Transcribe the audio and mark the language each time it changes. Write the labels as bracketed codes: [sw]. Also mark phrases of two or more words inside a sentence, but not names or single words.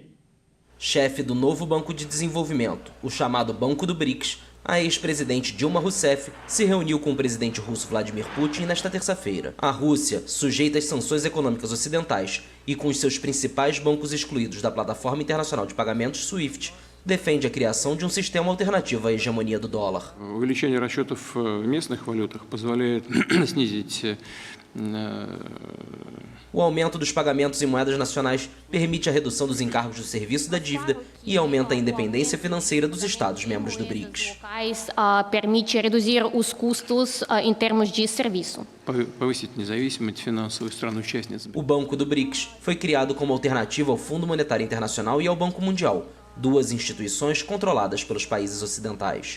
[pt] Chefe do novo Banco de Desenvolvimento, o chamado Banco do BRICS, a ex-presidente Dilma Rousseff se reuniu com o presidente russo Vladimir Putin nesta terça-feira. A Rússia, sujeita às sanções econômicas ocidentais e com os seus principais bancos excluídos da plataforma internacional de pagamentos SWIFT, defende a criação de um sistema alternativo à hegemonia do dólar. [ru] Увеличение расчетов в местных валютах позволяет снизить. [pt] O aumento dos pagamentos em moedas nacionais permite a redução dos encargos do serviço da dívida e aumenta a independência financeira dos Estados-membros do BRICS. Permite reduzir os custos em termos de serviço. O Banco do BRICS foi criado como alternativa ao Fundo Monetário Internacional e ao Banco Mundial, duas instituições controladas pelos países ocidentais.